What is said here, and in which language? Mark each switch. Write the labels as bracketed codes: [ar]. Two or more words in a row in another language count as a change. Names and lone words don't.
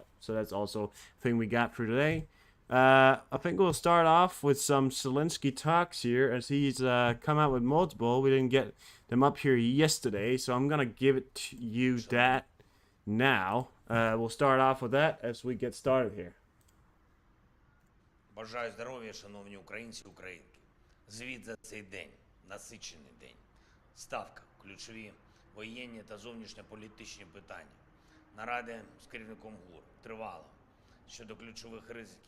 [en] So that's also a thing we got for today. I think we'll start off with some Zelensky talks here, as he's come out with multiple. We didn't get them up here yesterday, so I'm gonna give it to you that now. We'll start off with that as we get started here. [uk] Бажаю здоров'я, шановні українці і українки. Звіт за цей день, насичений день. Ставка, ключові воєнні та зовнішньополітичні питання. Наради з керівником ГУР тривало щодо ключових ризиків.